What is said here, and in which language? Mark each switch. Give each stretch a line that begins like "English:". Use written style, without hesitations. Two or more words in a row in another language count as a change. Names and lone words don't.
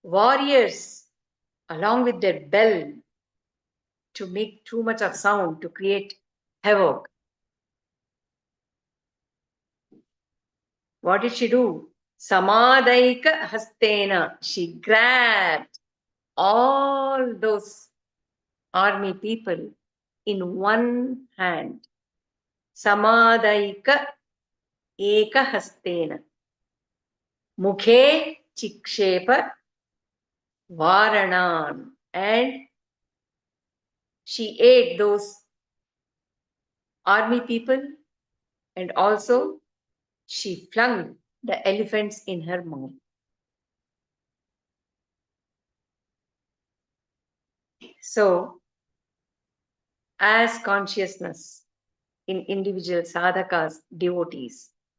English: warriors, along with their bell, to make too much of sound to create havoc. What did she do?
Sanskrit: समादायैक हस्तेन.
English: She grabbed all those army people in one hand.
Sanskrit: समादायैक एक हस्तेन. मुखे चिक्षेप वारणान्.
English: And she ate those army people, and also she flung the elephants in her mouth. So, as consciousness in individual sadhakas, devotees,